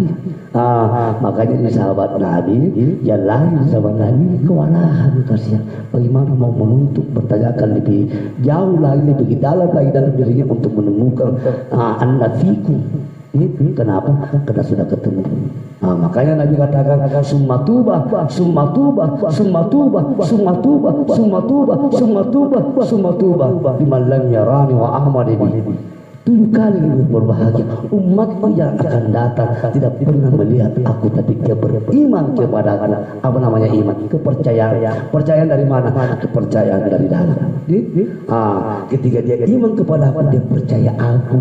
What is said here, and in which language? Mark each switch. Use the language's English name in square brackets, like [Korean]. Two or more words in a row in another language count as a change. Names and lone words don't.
[Indonesian] Makanya di sahabat Nabi, yang lain sahabat Nabi kewalahan, kasihan. Bagaimana mau menuntut, bertanyakan lebih jauh lagi, lebih dalam lagi dalam dirinya untuk menemukan an-nafikum. Kenapa? Karena sudah ketemu. Makanya Nabi katakan [Arabic] ثم طوبى ثم طوبى ثم طوبى ثم طوبى ثم طوبى ثم طوبى ثم طوبى لمن لم يرني وآمن به. [Indonesian] 7 kali berbahagia umatku yang akan datang tidak pernah melihat aku, tapi dia beriman kepada aku. Apa namanya iman? Kepercayaan. Percayaan dari mana? Kepercayaan dari dalam. Ketika dia iman kepada aku, dia percaya aku.